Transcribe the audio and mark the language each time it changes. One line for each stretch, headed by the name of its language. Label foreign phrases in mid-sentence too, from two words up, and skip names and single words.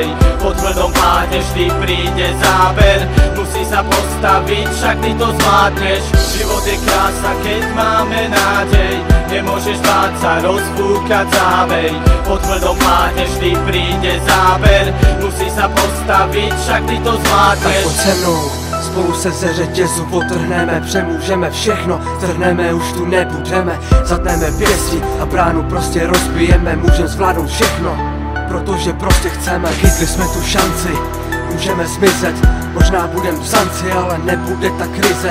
Slovak: Po tvrdom páde vždy príde záber, musíš sa postaviť, však ty to zvládneš. Život je krása, keď máme nádej, nemôžeš báť sa, rozbúchať závej. Po tvrdom páde vždy príde záber, musíš sa postaviť, však ty to zvládneš.
Czech: Tak poď se mnou, spolu se ze řetězu potrhneme, přemůžeme všechno, trhneme, už tu nebudeme, zatneme pěsti a bránu prostě rozbijeme, můžeme zvládnout všechno, protože prostě chceme. Chytli jsme tu šanci, můžeme zmizet, možná budem v sanci, ale nebude ta krize.